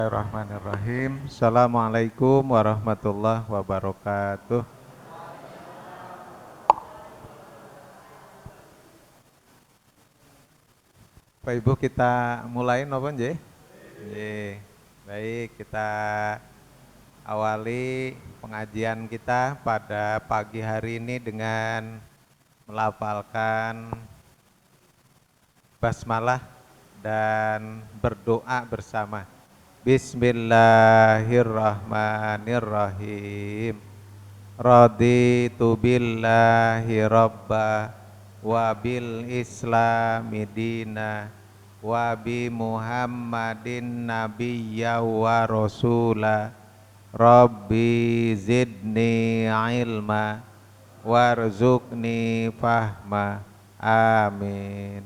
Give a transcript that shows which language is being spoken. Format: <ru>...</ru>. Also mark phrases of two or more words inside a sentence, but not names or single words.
<ar>بسم الله الرحمن الرحيم. السلام عليكم ورحمة الله وبركاته.</ar> <id>Pak Ibu kita mulai</id> <jv>napa nggih? Nggih.</jv> <id>Baik, kita awali pengajian kita pada pagi hari ini dengan melafalkan basmalah dan berdoa bersama.</id> <ar>بسم الله الرحمن الرحيم. رضيت بالله ربا وبالإسلام دينا وبمحمد نبيا ورسولا رب زدني علما وارزقني فهما آمين.</ar>